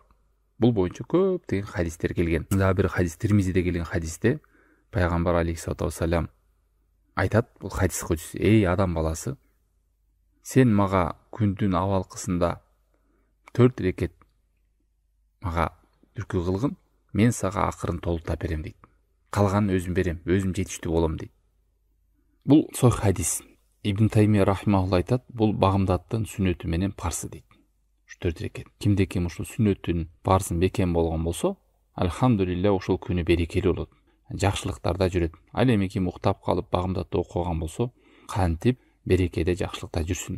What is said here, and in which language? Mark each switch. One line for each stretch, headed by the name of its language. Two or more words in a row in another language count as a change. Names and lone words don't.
Kyrgyz: Бул боюнча көп деген хадистер келген. Дагы бир хадис Тирмизиде келген хадисте пайгамбар
Arabic: عليه الصلاة والسلام
Kyrgyz: айтат, бул
Arabic: حديث قدسي:
Kyrgyz: эй адам баласы, сен мага күндүн абалкысында 4 рекет мага үркү кылгын, мен сага акырын толута берем дейт. Калганын өзүм берем, өзүм жетиштүү болом дейт. Бул сохих хадис. Ибн Таймия рахимахулла айтат, бул багымдаттын сүннөтү менен парсы дейт. 4 рекет. Кимде ким ушул сүннөттүн парсын бекем болгон болсо, алхамдулилля ушул күнү берекелүү болот. Жакшылыктарда жүрөт. Ал эми ким уктап калып багымдатты окуган болсо, кантип берекеде жакшылыкта жүрсүн.